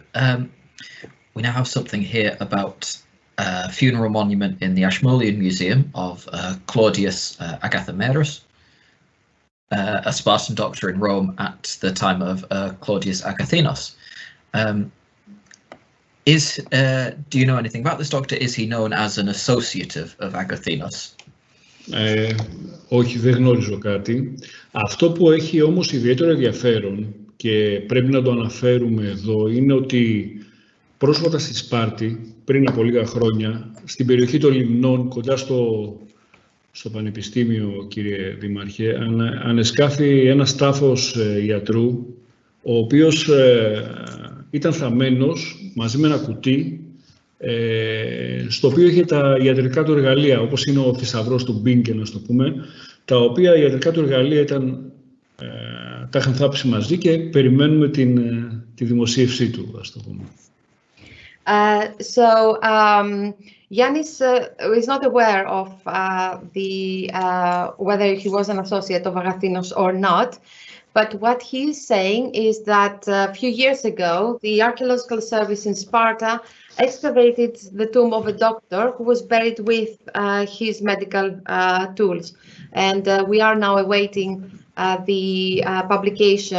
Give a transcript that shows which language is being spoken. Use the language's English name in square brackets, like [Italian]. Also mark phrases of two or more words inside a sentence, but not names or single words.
[English] We now have something here about a funeral monument in the Ashmolean Museum of Claudius Agathomerus, a Spartan doctor in Rome at the time of Claudius Agathinos. Do you know anything about this doctor? Is he known as an associate of Agathinos? [Greek] Όχι, δεν γνωρίζω κάτι. Αυτό που έχει όμως ιδιαίτερο ενδιαφέρον και πρέπει να το αναφέρουμε εδώ είναι ότι πρόσφατα στη Σπάρτη, πριν από λίγα χρόνια, στην περιοχή των Λιμνών, κοντά στο Πανεπιστήμιο, κύριε Δήμαρχε, ανεσκάφη ένας τάφος ιατρού, ο οποίος ήταν θαμμένος μαζί με ένα κουτί, στο οποίο είχε τα ιατρικά του εργαλεία, όπως είναι ο θησαυρός του Μπίνκε, να το πούμε, τα οποία ιατρικά του εργαλεία τα είχαν θάψει μαζί και περιμένουμε τη δημοσίευσή του, ας το πούμε. [English] Yannis is not aware of whether he was an associate of Agathinos or not, but what he's saying is that a few years ago, the Archaeological Service in Sparta excavated the tomb of a doctor who was buried with his medical tools, and we are now awaiting the publication.